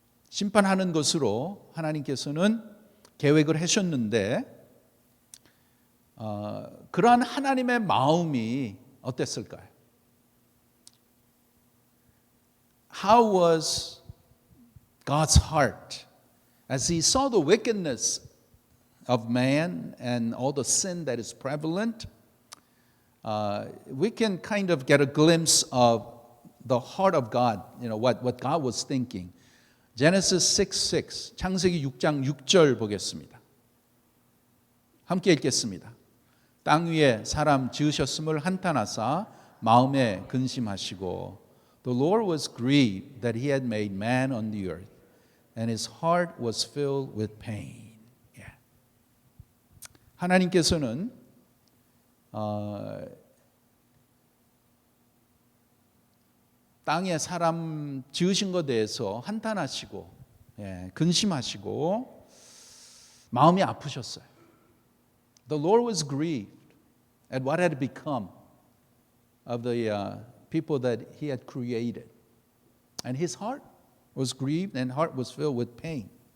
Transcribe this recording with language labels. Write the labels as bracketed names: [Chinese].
[Korean] 심판하는 것으로 하나님께서는 계획을 하셨는데 그러한 하나님의 마음이 어땠을까요? [English] How was God's heart as he saw the wickedness of man and all the sin that is prevalent? We can kind of get a glimpse of the heart of God, what God was thinking. Genesis 6:6, [Korean] 창세기 6장 6절 보겠습니다. 함께 읽겠습니다. 땅 위에 사람 지으셨음을 한탄하사 마음에 근심하시고 [English] The Lord was grieved that he had made man on the earth, and his heart was filled with pain. Yeah. [Korean] 하나님께서는 땅에 사람 지으신 것에 대해서 한탄하시고 근심하시고 마음이 아프셨어요. [English] The Lord was grieved at what had become of the people that he had created. And his heart was grieved and heart was filled with pain.